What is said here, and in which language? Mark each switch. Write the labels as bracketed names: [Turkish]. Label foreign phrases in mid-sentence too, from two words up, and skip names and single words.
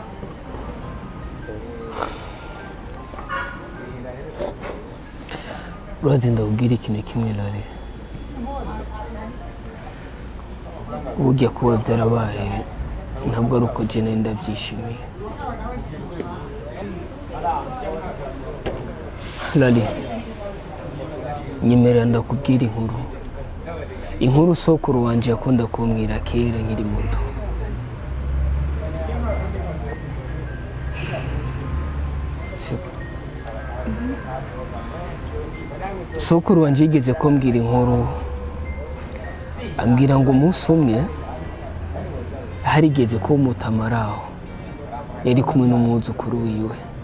[Rundi] Urazi ndakubwira ikintu kimwe Lale. [Kinyarwanda] Burya kuba byarabaye ntabwo ari uko jye nari ndabyishimiye. Lale, [Rundi] nyemerera ndakubwira inkuru sokuru wanje yakunda kumbwira kera nkiri muto. Sokuru wanje yigeze kumbwira inkuru, ambwira ngo umunsi umwe harigeze ko umutamaraho yari kumwe n'umwuzukuru wiwe.